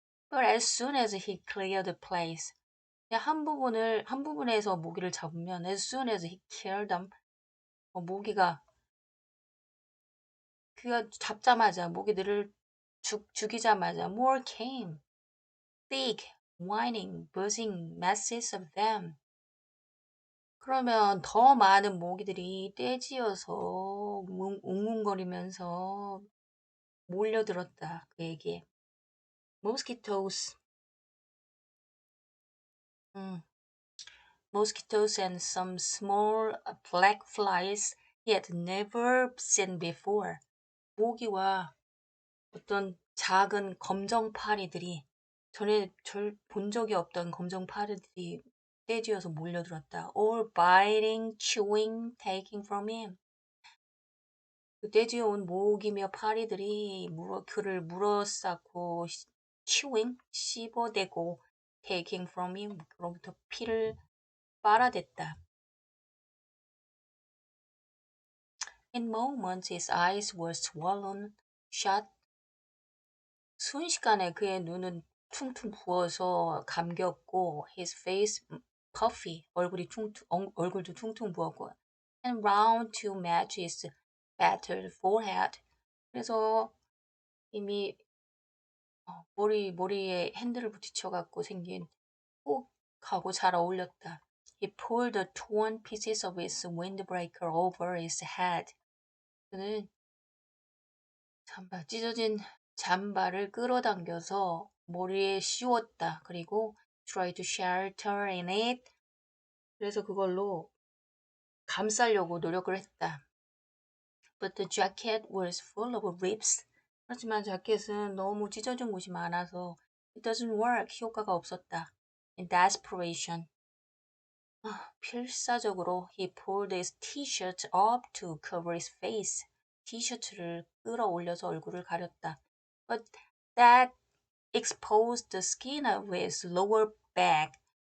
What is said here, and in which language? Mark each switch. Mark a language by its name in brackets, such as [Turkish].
[English] But as soon as he cleared the place, [Korean] 한 부분에서 모기를 잡으면 [English] as soon as he killed them, [Korean] 모기가 그가 잡자마자 모기들을 죽이자마자 [English] more came, thick, whining, buzzing masses of them. [Korean] 그러면 더 많은 모기들이 떼지어서 웅웅거리면서 몰려들었다. 그에게. [English] Mosquitoes. Mosquitoes and some small black flies he had never seen before. [Korean] 모기와 어떤 작은 검정파리들이 전에 본 적이 없던 검정파리들이 떼지어서 몰려들었다. [English] All biting, chewing, taking from him. [Korean] 그 떼지어온 모기며 파리들이 그를 물어쌌고 [English] chewing, [Korean] 씹어대고 [English] taking from him, [Korean] 그로부터 피를 빨아댔다. [English] In moments his eyes were swollen shut. [Korean] 순식간에 그의 눈은 퉁퉁 부어서 감겼고 [English] his face puffy, [Korean] 얼굴도 퉁퉁 부었고 [English] and round to match his battered forehead. [Korean] 그래서 이미 머리에 핸들을 부딪혀갖고 생긴 꼭 하고 잘 어울렸다. [English] He pulled the torn pieces of his windbreaker over his head. [Korean] 그는 찢어진 잠바를 끌어당겨서 머리에 씌웠다. 그리고 [English] try to shelter in it. [Korean] 그래서 그걸로 감싸려고 노력을 했다. [English] But the jacket was full of rips. [Korean] 하지만 자켓은 너무 찢어진 곳이 많아서 [English] it doesn't work. [Korean] 효과가 없었다. [English] In desperation. [Korean] 필사적으로 [English] he pulled his t-shirt up to cover his face. [Korean] 티셔츠를 끌어올려서 얼굴을 가렸다. [English] But that exposed the skin of his lower back.